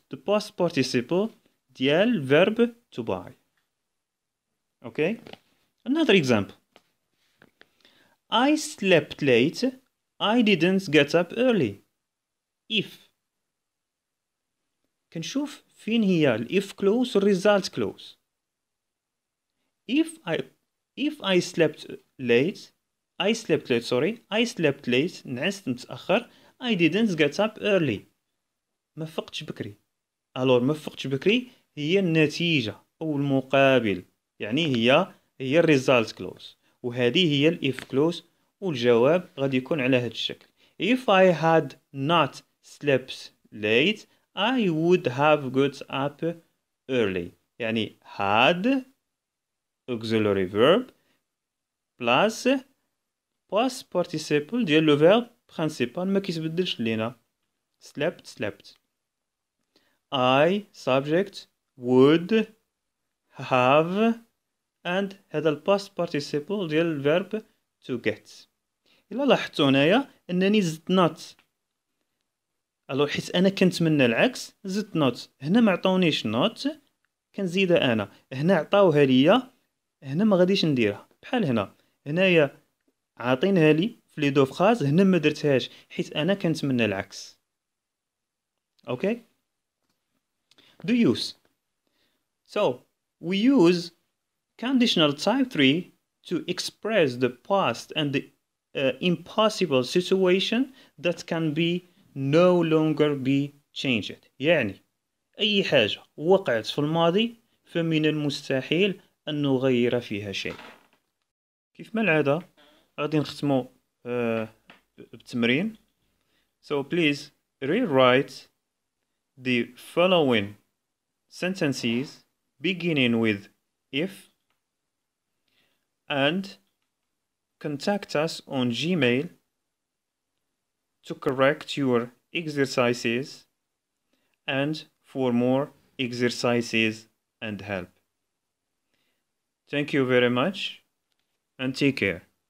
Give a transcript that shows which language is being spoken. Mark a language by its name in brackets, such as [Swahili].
[English] the past participle [Arabic] ديال [English] verb to buy. Okay, another example. I slept late I didn't get up early. [Arabic] if كنشوف فين هي الاف كلوز والريزالت كلوز. [English] if I slept late [Arabic] نعست متأخر. [English] I didn't get up early [Arabic] ما فقتش بكري. الور ما فقتش بكري هي النتيجة او المقابل، يعني هي الريزالت كلوز، وهذه هي الاف كلوز. والجواب غادي يكون على هذا الشكل. [English] if I had not slept late I would have got up early. يعني had auxiliary verb plus past participle ديال لو verb principal [Arabic] ما كيتبدلش لينا. [English] slept I subject would have and هذا الباست participle ديال verb to get. [Arabic] إلا لاحظتوا هنايا أنني زدت not، الو حيت أنا كنتمنى العكس زدت not. هنا ما عطاونيش not كنزيدها أنا، هنا عطاوها ليا، هنا ما غاديش نديرها. بحال هنايا عاطينها لي في لي دو فراز، هنا ما درتهاش حيت أنا كنتمنى العكس. [English] Okay, do use. So we use conditional type 3 to express the past and the impossible situation that can be no longer be changed. [Arabic] يعني أي حاجة وقعت في الماضي فمن المستحيل أن نغير فيها شيء. كيف ما العادة غادي نختمو بالتمرين. [English] So please rewrite the following sentences beginning with if and contact us on Gmail to correct your exercises and for more exercises and help. Thank you very much and take care.